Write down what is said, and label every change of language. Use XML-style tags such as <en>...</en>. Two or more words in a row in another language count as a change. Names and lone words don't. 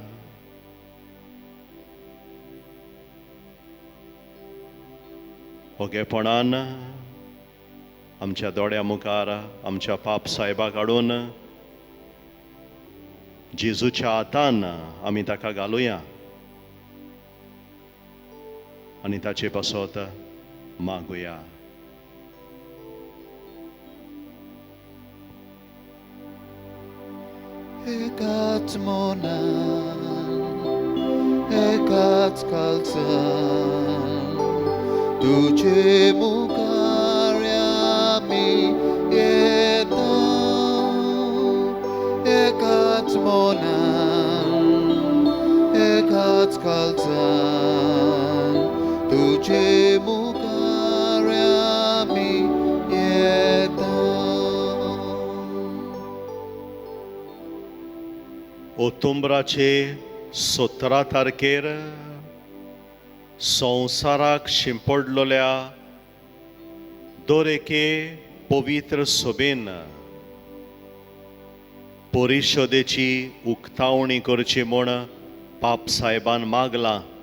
<kok>ओगेपणान आमच्या दोळ्या मुखार आमच्या पाप साहेबाक हाडून जेजूच्या हातान आमी ताका घालुया आनी ताचे पासत मागुया. Ekat monan, ekat kalsan, tuझे मुखार्या मी येतो. Ekat monan, ekat kalsan, तुझे मुखार्या मी येतो. ओतुंबराचे 17 तारखेर संवसाराक शिंपडलोल्या दर एके पवित्र सभेन परिशदेची उक्तावणी करची म्हूण पाप साहेबान मागलां.</kok>